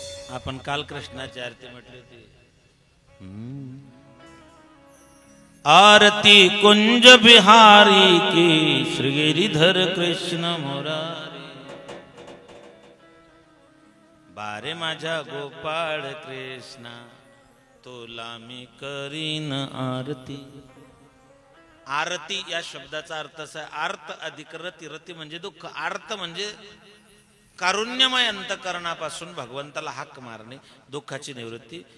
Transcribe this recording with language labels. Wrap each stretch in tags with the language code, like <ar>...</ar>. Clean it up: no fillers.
<mr>आपण काल कृष्णाची आरती म्हटली होती.</mr> <hi>आरती कुंज बिहारी की श्री गिरिधर कृष्ण मुरारी.</hi> <mr>बारे माझ्या गोपाळ कृष्णा तुला मी करीन आरती. आरती या शब्दाचा अर्थ असा आहे, आर्त अधिक रती. रती म्हणजे दुःख, आर्त म्हणजे कारुण्यमय अंतकरणापासून भगवंताला हाक मारणे, दुःखाची निवृत्ती.</mr>